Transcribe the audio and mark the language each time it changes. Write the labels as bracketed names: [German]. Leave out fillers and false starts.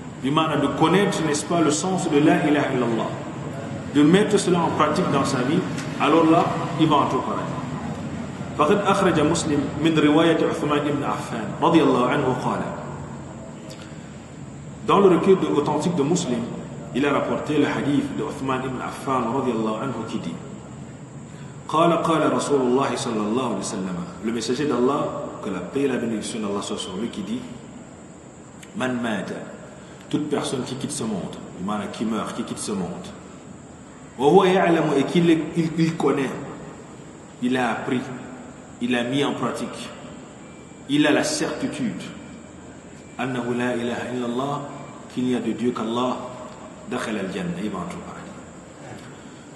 [French] de connaître, n'est-ce pas, le sens de la ilaha illallah, de mettre cela en pratique dans sa vie, alors là, il va entrer au paradis. [Arabic] فقد أخرج مسلم من رواية عثمان بن عفان رضي الله عنه قال. [French] Dans le recueil authentique de Muslim, il a rapporté le hadith de Uthman ibn Affan [Arabic] رضي الله عنه [French] qui dit [Arabic] قال رسول الله صلى الله عليه وسلم, [French] le messager d'Allah, que la paix et la bénédiction d'Allah soit sur lui, qui dit [Arabic] Man mata, [French] toute personne qui quitte ce monde, qui meurt, qui quitte ce monde, et qu'il connaît, il a appris, il a mis en pratique, il a la certitude [Arabic] annahu la ilaha illallah, [French] qu'il n'y a de Dieu qu'Allah, [Arabic] dakhal al-jannah, [French] il va entrer au paradis.